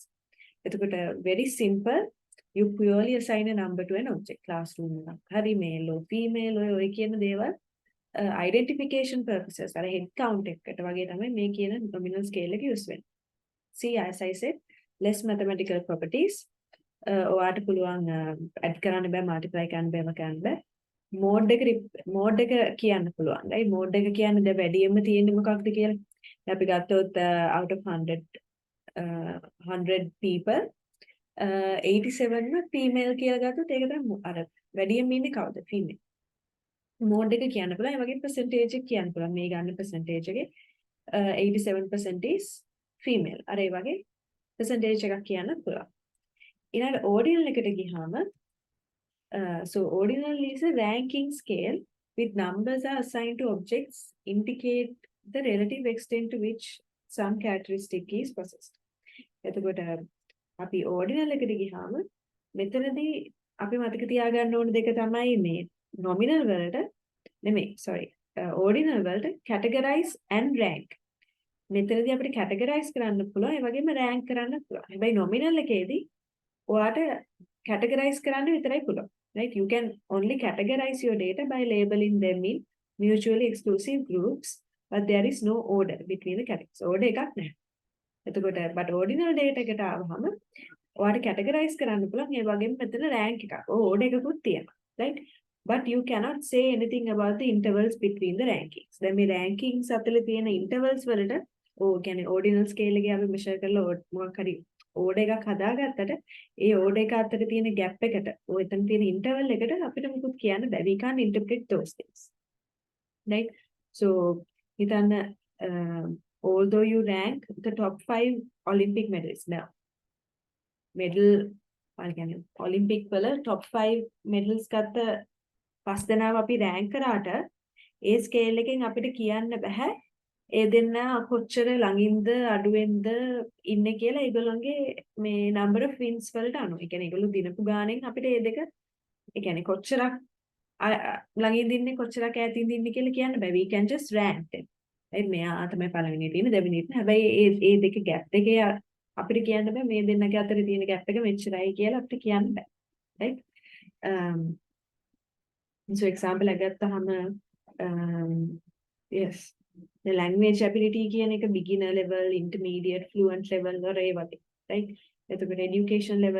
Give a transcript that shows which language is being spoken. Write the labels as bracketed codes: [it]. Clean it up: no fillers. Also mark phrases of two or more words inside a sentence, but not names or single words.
[en] It's very simple. You purely assign a number to an object. Classroom, hari male or female or identification purposes. Or head count make a nominal scale use. See, as I said, less mathematical properties. Or add multiply mode [si] එක කියන්න පුළුවන්. [en] right? [si] mode එක කියන්නේ දැන් වැඩියෙන්ම තියෙන්නේ මොකක්ද කියලා. අපි ගත්තොත් [en] out of 100 people [si] 87ම female කියලා ගත්තොත් ඒක තමයි අර වැඩියෙන්ම ඉන්නේ කවුද? female. mode එක කියන්න පුළුවන්. ඒ වගේ percentage එක කියන්න පුළුවන්. මේ ගන්න percentage එකේ 87% [en] is female. [si] අර ඒ වගේ percentage එකක් කියන්න පුළුවන්. ඊළඟ ordinal එකට ගියාම [en] So ordinal is a ranking scale with numbers are assigned to objects indicate the relative extent to which some characteristic is possessed. [si] එතකොට අපි ordinal එකට ගියාම මෙතනදී අපි මතක තියාගන්න ඕන දෙක තමයි මේ nominal වලට නෙමෙයි sorry ordinal වලට [en] categorize and rank. [si] මෙතනදී අපිට categorize කරන්න පුළුවන් ඒ වගේම rank කරන්න පුළුවන්. හැබැයි nominal එකේදී ඔයාට categorize කරන්න විතරයි පුළුවන්. [en] Right? You can only categorize your data by labeling them in mutually exclusive groups, but there is no order between the categories. [si] Order එකක් නැහැ. එතකොට [en] but ordinal data [si] එකට ආවම ඔයාට categorize කරන්න පුළුවන් ඒ වගේම මෙතන rank එකක්. order එකකුත් තියෙනවා. [en] Right? But you cannot say anything about the intervals between the rankings. [si] දැන් මේ rankings අතර තියෙන intervals වලට කියන්නේ [en] ordinal scale [si] එකේ අපි measure කරලා මොකක් හරි order එකක් හදාගත්තට ඒ order එක අතර තියෙන gap එකට ඔය එතන තියෙන interval එකට අපිට මොකුත් කියන්න බෑ. [en] We can't interpret those things. Right? So හිතන්න although you rank the top 5 Olympic medals now. [si] Medal කියන්නේ Olympic වල [en] top 5 medals [si] ගත්ත 5 දෙනාව අපි rank කරාට ඒ scale එකෙන් අපිට කියන්න බෑ ඒ දෙන්න කොච්චර ළඟින්ද අඩුවෙන්ද ඉන්නේ කියලා ඒගොල්ලන්ගේ මේ [en] number of wins [si] වලට අනුව. ඒ කියන්නේ ඒගොල්ලෝ දිනපු ගානෙන් අපිට ඒ දෙක ඒ කියන්නේ කොච්චරක් ළඟින්ද ඉන්නේ කොච්චරක් ඈතින්ද ඉන්නේ කියලා කියන්න බෑ. [en] We can just rank them. right? [si] මෙයා තමයි පළවෙනියට ඉන්නේ දෙවෙනියට. හැබැයි ඒ දෙක gap දෙකේ අපිට කියන්න බෑ මේ දෙන්නගේ අතර තියෙන gap එක මෙච්චරයි කියලා අපිට කියන්න බෑ. right? [en] So example [si] එකක් ගත්තාම [en] yes the language ability [si] කියන එක [en] beginner level intermediate fluent level [si] වල ඒ වගේ [en] right එතකොට education level